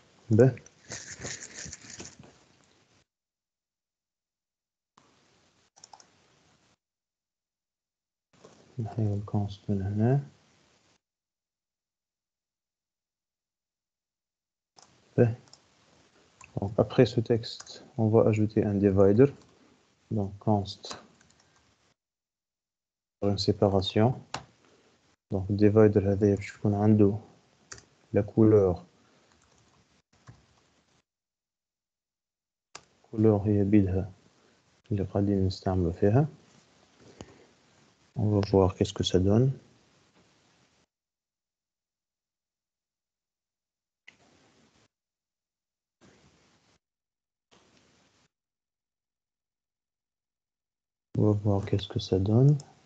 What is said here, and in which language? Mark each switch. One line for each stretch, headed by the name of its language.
Arabic: ben نحيو الكونست من هنا.
French: ben donc après ce texte on va ajouter un divider. Donc const une séparation.
Arabic: Donc divider هذا باش يكون عنده
French: la couleur
Arabic: هي بيدها اللي قاعدين نستعملوا فيها.
French: On va voir qu'est-ce que ça donne. On va voir qu'est-ce que ça donne.